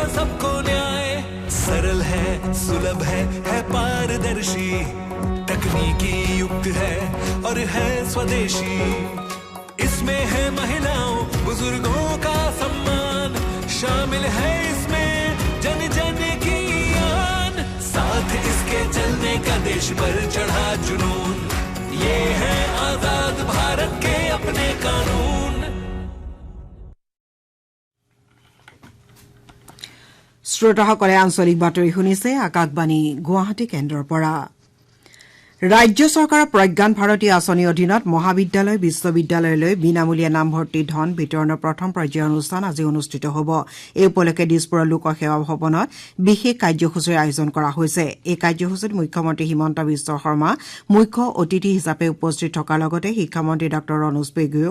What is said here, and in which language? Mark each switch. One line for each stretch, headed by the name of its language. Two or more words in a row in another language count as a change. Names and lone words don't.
Hindi: सबको न्याय सरल है सुलभ है पारदर्शी तकनीकी युक्त है और है स्वदेशी इसमें है महिलाओं बुजुर्गों का सम्मान शामिल है इसमें जन जन की आन साथ इसके चलने का देश पर चढ़ा जुनून ये है आजाद भारत के अपने कानून
Assamese: শ্ৰোতাসকলে আঞ্চলিক বাতৰি শুনিছে আকাশবাণী গুৱাহাটী কেন্দ্ৰৰ পৰা ৰাজ্য চৰকাৰৰ প্ৰজ্ঞান ভাৰতী আঁচনিৰ অধীনত মহাবিদ্যালয় বিশ্ববিদ্যালয়লৈ বিনামূলীয়া নামভৰ্তি ধন বিতৰণৰ প্ৰথম পৰ্যায়ৰ অনুষ্ঠান আজি অনুষ্ঠিত হ'ব এই উপলক্ষে দিছপুৰৰ লোকসেৱা ভৱনত বিশেষ কাৰ্যসূচীৰ আয়োজন কৰা হৈছে এই কাৰ্যসূচীত মুখ্যমন্ত্ৰী হিমন্ত বিশ্ব শৰ্মা মুখ্য অতিথি হিচাপে উপস্থিত থকাৰ লগতে শিক্ষামন্ত্ৰী ডঃ ৰণোজ পেগুৱেও